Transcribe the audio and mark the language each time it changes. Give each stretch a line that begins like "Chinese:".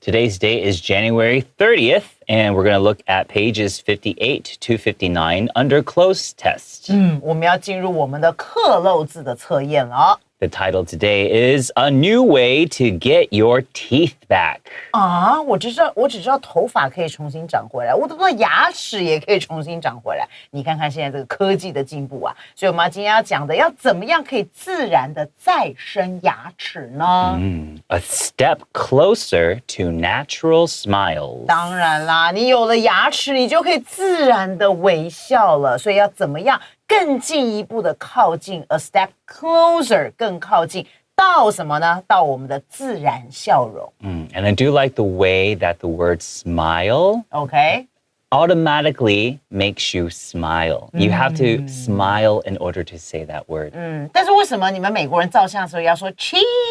English: Today's date is January 30th, and we're going to look at pages 58 to 59 under close test.
Chinese: 我们要进入我们的克漏字的测验了。
English: The title today is A New Way to Get Your Teeth Back.
Chinese: 啊，我只知道头发可以重新长回来，我都不知道牙齿也可以重新长回来。你看看现在这个科技的进步啊，所以我们今天要讲的，要怎么样可以自然的再生牙齿呢
English: A step closer to natural smiles.
Chinese: 当然啦，你有了牙齿，你就可以自然的微笑了。所以要怎么样更进一步的靠近
English: a step closer
Chinese: 更靠近到什么呢？到我们的自然笑容。
English: And I do like the way that the word smile OK， automatically makes you smile. You have to smile in order to say that word.
Chinese: 但是为什么你们美国人照相的时候要说 cheese？